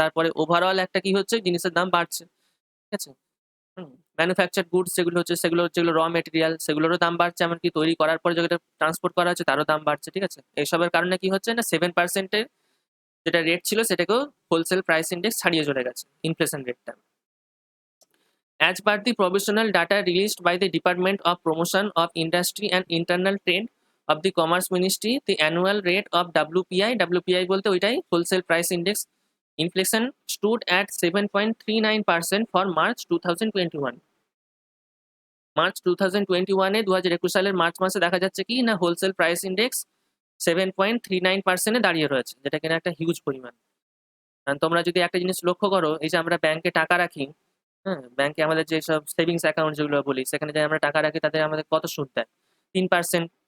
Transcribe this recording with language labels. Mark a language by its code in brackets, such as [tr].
[bn] তারপরে ওভারঅল একটা কি হচ্ছে, জিনিসের দাম বাড়ছে। ঠিক আছে? ম্যানুফ্যাকচারড গুডস যেগুলো হচ্ছে সেগুলো যেগুলো র মেটেরিয়াল সেগুলোরও দাম বাড়ছে, এমনকি তৈরি করার পরে যেটা ট্রান্সপোর্ট করা হচ্ছে তারও দাম বাড়ছে। ঠিক আছে? এইসবের কারণে কি হচ্ছে না, 7% এর যেটা রেট ছিল সেটাকেও হোলসেল প্রাইস ইন্ডেক্স ছাড়িয়ে চলে গেছে ইনফ্লেশন রেটটা। [en] As per the provisional data released by the Department of Promotion of Industry and Internal Trade of the Commerce Ministry, the annual rate of WPI [bn] বলতে ওইটাই wholesale price index [en] inflation stood at 7.39% for March 2021. [bn] March 2021-এ 2021 সালের March মাসে দেখা যাচ্ছে কি না, wholesale price index 7.39%-এ দাঁড়িয়ে রয়েছে, যেটা কিনা একটা হিউজ পরিমাণ। কারণ তোমরা যদি একটা জিনিস লক্ষ্য করো, এই যে আমরা ব্যাংকে টাকা রাখি, হ্যাঁ, ব্যাংকে আমাদের যেসব সেভিংস অ্যাকাউন্ট যেগুলো বলি, সেখানে যে আমরা টাকা রাখি তাদের আমাদের কত সুদ দেয়? 3%।